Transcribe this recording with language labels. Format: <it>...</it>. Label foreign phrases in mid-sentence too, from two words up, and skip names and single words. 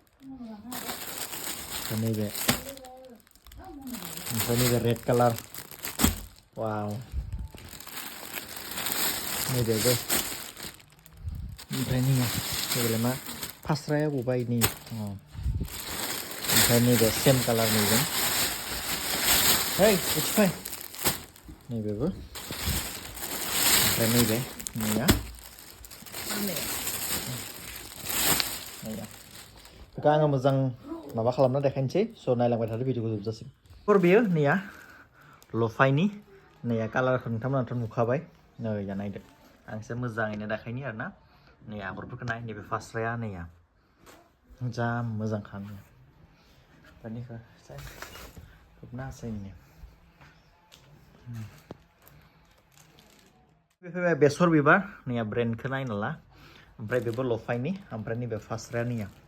<brx>नैबे ओमफ्राय नैबे</brx> <en>red colour</en> <brx>वाव नैबेबो ओमफ्राय नैया नैबेलाय मा फास्राया बबाय नै ओमफ्राय नैबे</brx> <en>same colour</en> <brx>नैजों</brx> <en>hey it's fine</en> <brx>नैबेबो ओमफ्राय नैबे नैया बेखौ आङो मोजां माबा खालामना देखायनोसै स' नायलांबाय थादो भिडिअखौ जोबजासिम बेयो नैया लफाइनि नैया कालारखौ नोंथांमोनाथ' नुखाबाय नैया नायदो आं एसे मोजाङैनो देखायनि आरोना नै आगरफोरखौ नाय नैबे फास्राया नैया जा मोजांखा बेनिखौ खोबना होसै फैबाय बेसर बिबार नैया ब्रेन्डखौ नायना ला ओमफ्राय बेबो लफाइनि ओमफ्राय नैबे फास्राया नैया</brx>